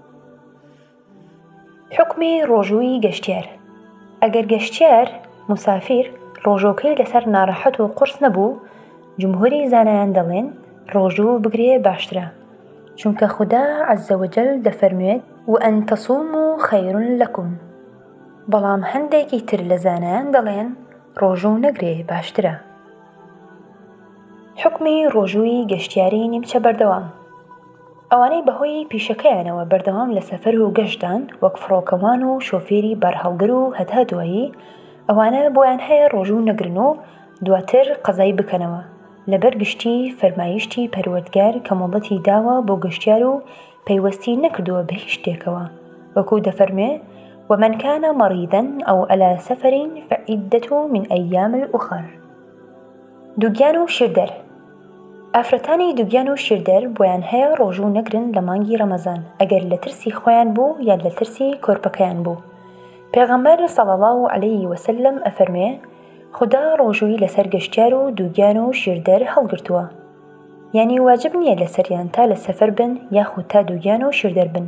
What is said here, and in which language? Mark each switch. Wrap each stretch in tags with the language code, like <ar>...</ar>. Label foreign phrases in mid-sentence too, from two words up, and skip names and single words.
<ckb>حکمی ڕۆژووی گەشتیار. ئەگەر گەشتیار مسافر ڕۆژۆکەی لەسەر ناڕەحەت و قورس نەبوو، جمهوری زانایان دەڵێن ڕۆژوو بگرێ باشترە، چونکە خودا عەزەوەجەل دەفەرموێت</ckb> <ar>وأن تصوموا خير لكم.</ar> <ckb>بەڵام هەندێکی تر لە زانایان دەڵێن ڕۆژوو نەگرێ باشترە. حکمی ڕۆژووی گەشتیاری نیمچە بەردەوام. ئەوانەی بەهۆی پیشەکەیانەوە بەردەوام لە سەفەر و گەشتان وەک فڕۆکەوان و شۆفێری بارهەڵگر و هەتا دوایی، ئەوانە بۆیان هەیە ڕۆژوو نەگرن و دواتر قەزای بکەنەوە لەبەر گشتی فەرمایشتی پەروەردگار کە مۆڵەتی داوە بۆ گەشتیار و پەیوەستی نەکردووە بە هیچ شتێکەوە، وەکو دەفەرمێ</ckb> <ar>ومن كان مريضا أو على سفر فعدة من أيام أخر.</ar> <ckb>دوگیان و شیردەر. ئافرەتانی دوگیان و شیردەر بۆیان هەیە ڕۆژوو نەگرن لە مانگی ڕەمەزان ئەگەر لە ترسی خۆیان بوو یان لە ترسی کۆرپەکەیان بوو. پێغەمبەر</ckb> <ar>صلی الله علیه وسلم</ar> <ckb>ئەفەرمێ خدا ڕۆژووی لەسەر گەشتیار و دوگیان و شیردەر هەڵگرتووە، یعنی واجب نییە لەسەریان تا لە سەفەر بن یاخود تا دوگیان و شیردەر بن.</ckb>